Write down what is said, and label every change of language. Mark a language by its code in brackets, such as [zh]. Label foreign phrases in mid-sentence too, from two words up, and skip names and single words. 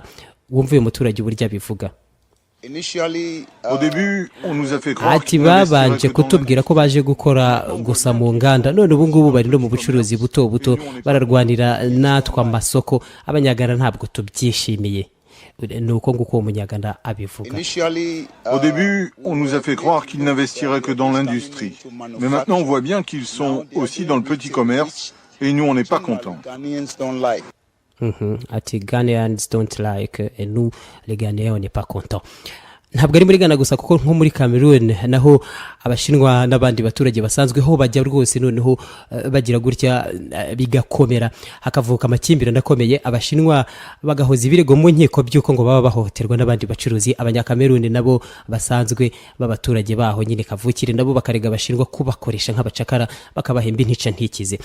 [rw] Wumva uyu muturage uburyo abivuga. Ati babanje kutubwira ko baje gukora gusa mu nganda, none ubu ngubu bari no mu bucuruzi buto buto bararwanira natwe amasoko. Abanyagana ntabwo tubyishimiye. Nuko nguko umunyagana abivuga. [fr] Au début, on nous a fait croire qu'ils n'investiraient que dans l'industrie. Mais maintenant, on voit bien qu'ils sont aussi dans le petit commerce et nous, on n'est pas contents. [en] Ati Ghanaians don't like, [fr] et nous les Ghanéens on n'est pas contents. [rw] Ntabwo ari muri Ghana gusa kuko nko muri Cameroon naho abashinwa n'abandi baturage basanzwe ho bajya rwose noneho bagira gutya bigakomera, hakavuka amakimbirane akomeye. Abashinwa bagahoza ibirego mu nkiko by'uko ngo baba bahohoterwa n'abandi bacuruzi. Abanyakameruni nabo basanzwe b'abaturage baho nyine kavukire nabo bakarega abashinwa kubakoresha nk'abacakara bakabahemba intica ntikize.